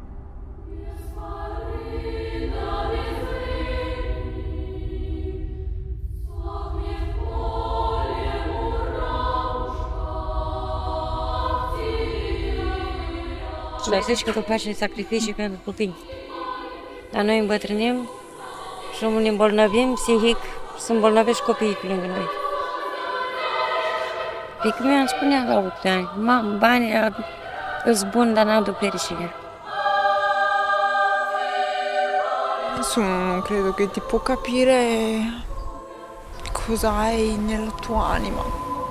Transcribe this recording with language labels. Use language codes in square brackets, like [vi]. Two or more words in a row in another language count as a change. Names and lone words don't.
[ro] Și zici că tu faci sacrificii pentru copii. Dar noi îmbătrânim și ne îmbolnăvim psihic și se îmbolnăvești copiii pe lângă noi. Pică mi-am spunea la 8 ani, banii îs buni, dar n-aduc fericire. [it] Non credo che ti può capire cosa hai nella tua anima.